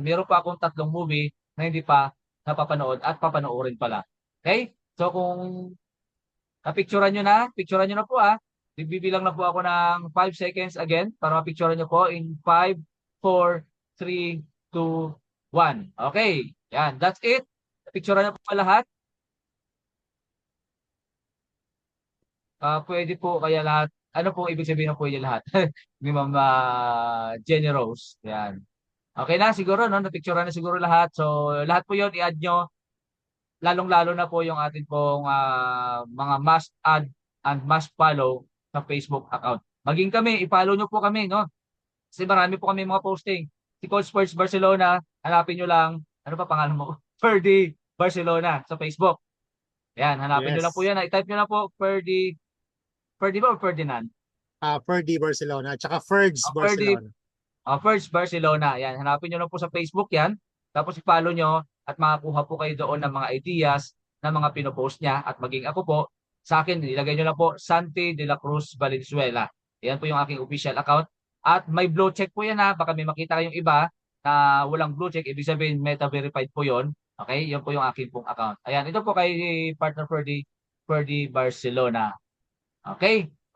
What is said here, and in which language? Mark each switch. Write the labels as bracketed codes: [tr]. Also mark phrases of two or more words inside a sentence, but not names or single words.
[tl] Meron pa akong 3 movie na hindi pa napapanood at papanoorin pala. Okay? So, kung napicturean nyo na po Bibilang na po ako ng 5 [en] seconds again [tl] para mapicturean nyo po in 5, 4, 3, 2, 1. Okay. Yan. [en] That's it. [tl] Picturean nyo po lahat. Pwede po kaya lahat. Ano pong ibig sabihin ng pwede lahat? Ni Ma'am Jenny Rose. Yan. Okay na siguro, no? Napicturean na siguro lahat. So, lahat po yon i-add nyo. Lalong-lalo na po yung atin pong mga [en] must add and must follow [tl] sa [en] Facebook account. [tl] Maging kami, i-follow nyo po kami, no? Kasi marami po kami mga posting. Si Coach Sports Barcelona, hanapin nyo lang, ano pa pangalan mo? Ferdy Barcelona sa Facebook. Yan, hanapin nyo lang po Yes. yan. I-type nyo lang po Ferdy ba o Ferdinand? Ferdy Barcelona, tsaka Ferds Ferdy Barcelona. First Barcelona. Yan, hanapin nyo lang po sa Facebook yan. Tapos i-follow nyo at makakuha po kayo doon ng mga ideas na mga pinopost niya. At maging ako po, sa akin, ilagay nyo lang po, Santi de la Cruz Valenzuela. Yan po yung aking [en] official account. [tl] At may [en] blue check [tl] po yan Baka may makita kayong iba na walang [en] blue check. [tl] Ibig sabihin, meta-verified po yon. Okay? Yan po yung aking pong account. Ayan, ito po kay partner Ferdy Barcelona. Okay?